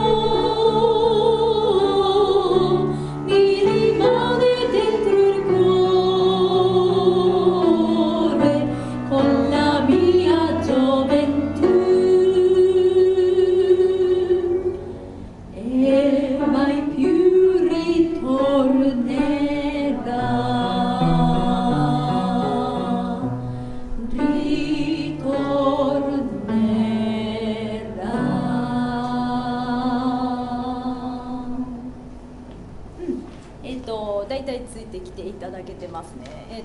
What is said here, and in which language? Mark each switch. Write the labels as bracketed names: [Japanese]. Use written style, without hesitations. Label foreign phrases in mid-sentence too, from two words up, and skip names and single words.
[Italian] mi rimane dentro il cuore con la mia gioventù e mai più ritornerà. [Japanese] だいたいついてきていただけてますね。